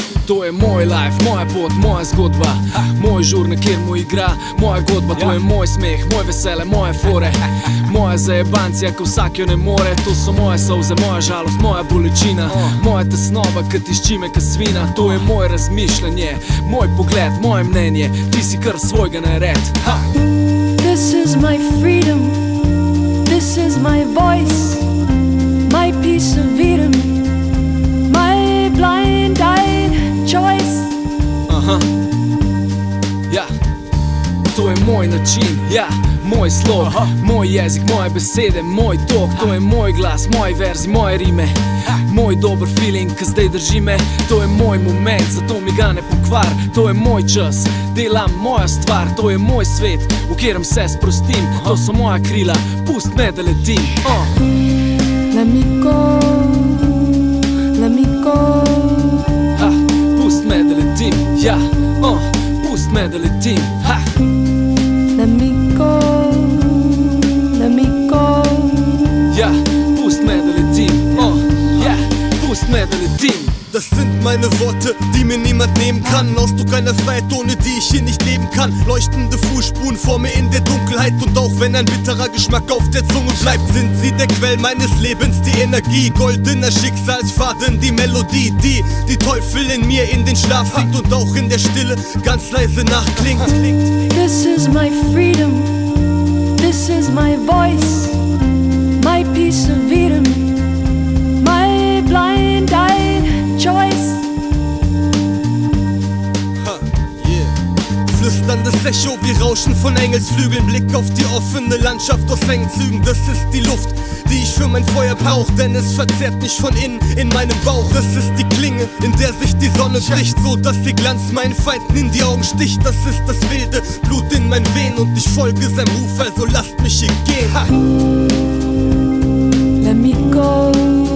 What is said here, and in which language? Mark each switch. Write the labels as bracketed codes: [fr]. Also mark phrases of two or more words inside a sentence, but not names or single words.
[sl] To je moj life, moja pot, moja zgodba. Moj žur, na kjer mu igra moja godba. To je moj smeh, moj vesele, moje fore. Moja zajebancija, ko vsak jo ne more. To so moje solze, moja žalost, moja bolečina. Moja tesnoba, ki tišči me ka svina. To je moje razmišljanje, moj pogled, moje mnenje. Ti si kar svojega nared. [en] This is my freedom, this is my voice, my piece of Eden, my blind-eyed choice. [sl] Ja, to je moj način, ja, moj slog, moj jezik, moje besede, moj tok. To je moj glas, moji verzi, moje rime, moj dober feeling, ki zdaj drži me. To je moj moment, zato mi ga ne pokvar. To je moj čas, delam moja stvar. To je moj svet, v katerem se sprostim. To so moja krila, pust me, da letim. [en] Let me go, let me go. [sl] Pust me, da letim, ja, pust me, da letim. [en] Let me go, let me go. [sl] Ja, pust me, da letim, ja, pust me, da letim. [de] Das sind meine Worte, die mir niemand nehmen kann. Ausdruck einer Freiheit, ohne die ich hier nicht leben kann. Leuchtende Fußspuren vor mir in der Dunkelheit. Und auch wenn ein bitterer Geschmack auf der Zunge bleibt, sind sie der Quell meines Lebens, die Energie. Goldener Schicksalsfaden, die Melodie, die Teufel in mir in den Schlaf singt und auch in der Stille ganz leise nachklingt. [en] This is my freedom, this is my voice, my piece of Eden, my blind-eyed choice. [de] Flüsterndes Echo wie Rauschen von Engelsflügeln. Blick auf die offene Landschaft aus engen Zügen. Das ist die Luft, die ich für mein Feuer brauch, denn es verzehrt mich von innen in meinem Bauch. Das ist die Klinge, in der sich die Sonne bricht, so dass ihr Glanz meinen Feinden in die Augen sticht. Das ist das wilde Blut in meinen Venen und ich folge seinem Ruf, also lasst mich hier gehen. [en] Let me go.